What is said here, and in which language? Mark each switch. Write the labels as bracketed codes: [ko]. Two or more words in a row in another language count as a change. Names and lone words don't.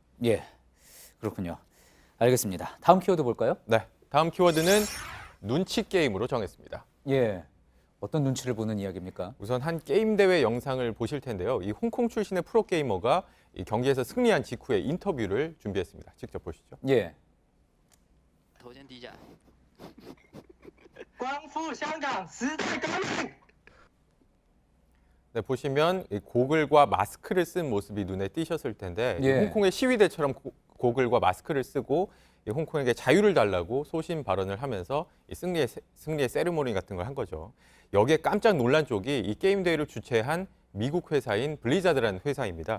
[ko] 예, 그렇군요. 알겠습니다. 다음 키워드 볼까요? 네, 다음 키워드는 눈치 게임으로 정했습니다. 예, 어떤 눈치를 보는 이야기입니까? 우선 한 게임 대회 영상을 보실 텐데요. 이 홍콩 출신의 프로 게이머가 이 경기에서 승리한 직후에 인터뷰를 준비했습니다. 직접 보시죠. 예. [yue] 头先低下。光复香港时代革命。 [ko] 네, 보시면 이 고글과 마스크를 쓴 모습이 눈에 띄셨을 텐데 예. 홍콩의 시위대처럼 고글과 마스크를 쓰고 이 홍콩에게 자유를 달라고 소신 발언을 하면서 이 승리의 세리머니 같은 걸 한 거죠. 여기에 깜짝 놀란 쪽이 이 게임 대회를 주최한 미국 회사인 블리자드라는 회사입니다.